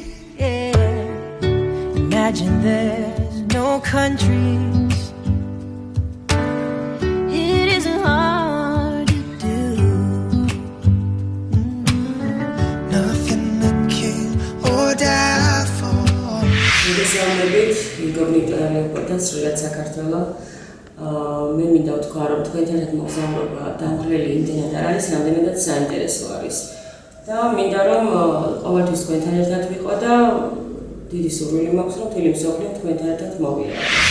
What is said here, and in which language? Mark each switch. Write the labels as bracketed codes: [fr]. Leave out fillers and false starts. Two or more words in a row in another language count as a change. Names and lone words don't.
[en] Yeah. Imagine there's no countries. It isn't hard to do. Nothing to kill or die for. [ka] მოგესალმებით, ინკოგნიტოებთან სრულად საქართველოს. მე მინდა ვთქვა, რომ თქვენთან ერთად მოგზაურობა დამღლელი იმდენად არ არის, რამდენადაც საინტერესო არის. და მინდა რომ ყოველთვის თქვენთან ერთად ვიყო და დიდი სურვილი მაქვს, რომ მთელი მსოფლიო თქვენთან ერთად მოვიაროთ.